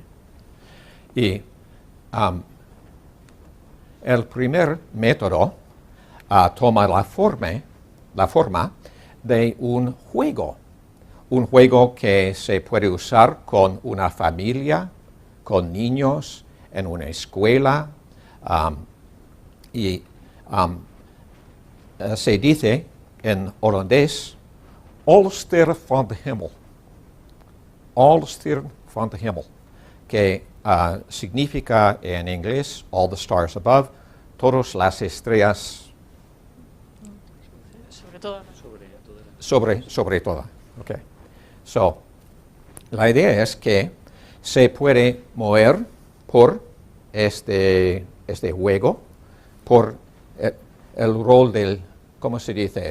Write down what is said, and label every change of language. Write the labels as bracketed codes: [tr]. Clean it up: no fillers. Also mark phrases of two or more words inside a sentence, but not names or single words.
[es] Y el primer método toma la forma de un juego que se puede usar con una familia, con niños, en una escuela, y se dice en holandés, [nl] Alle sterren van de hemel. Alle sterren van de hemel, [es] que significa en inglés, [en] all the stars above, [es] todas las estrellas Sobre todo. Sobre todo. Okay. So, la idea es que se puede mover por este juego, por el rol del, ¿cómo se dice?